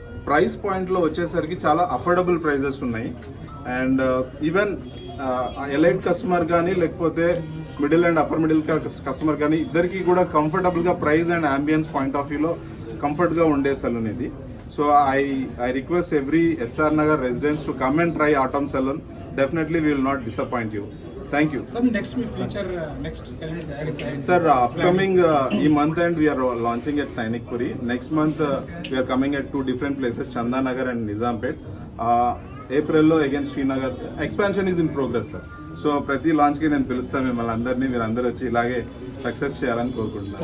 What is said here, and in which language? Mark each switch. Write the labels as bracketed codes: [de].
[te] Price పాయింట్లో వచ్చేసరికి చాలా అఫోర్డబుల్ ప్రైజెస్ ఉన్నాయి. అండ్ ఈవెన్ ఎలైట్ కస్టమర్ కానీ లేకపోతే middle and upper middle class customer కానీ ఇద్దరికి కూడా కంఫర్టబుల్గా price and ambience point of వ్యూలో కంఫర్ట్గా ఉండే సలూన్ ఇది. So [en] I request every SR Nagar residents to come and try Autumn Salon. Definitely we will not disappoint you. Thank you. Sir, next week feature next salons. Sir, upcoming month end we are launching at Sainik Puri. Next month we are coming at 2 different places, Chandanagar and Nizampet. April lo again Srinagar. Expansion is in progress, sir. [te] So ప్రతి లాంచ్కి నేను పిలుస్తాను మిమ్మల్ని అందరినీ, మీరు అందరూ వచ్చి ఇలాగే success చేయాలని కోరుకుంటున్నాను.